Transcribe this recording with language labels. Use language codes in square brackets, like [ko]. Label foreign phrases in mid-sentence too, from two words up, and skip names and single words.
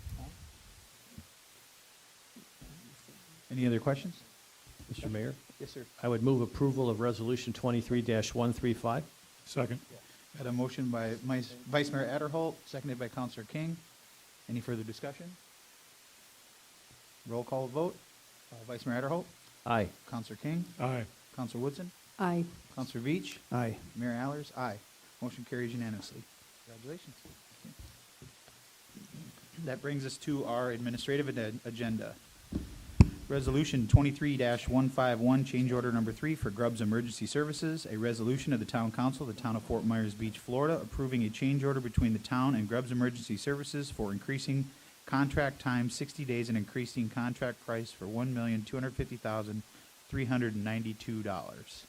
[en] Any other questions? Mr. Mayor, Yes, sir. I would move approval of Resolution 23-135. Second. Got a motion by Vice Mayor Adderholt, seconded by Councilor King. Any further discussion? Roll call vote. Vice Mayor Adderholt, Aye. Councilor King, Aye. Councilor Woodson, Aye. Councilor Veach, Aye. Mayor Allers, aye. Motion carries unanimously. Congratulations. That brings us to our administrative agenda. Resolution 23-151, change order number 3 for Grubbs Emergency Services. A resolution of the Town Council of the Town of Fort Myers Beach, Florida, approving a change order between the town and Grubbs Emergency Services for increasing contract time 60 days and increasing contract price for $1,250,392.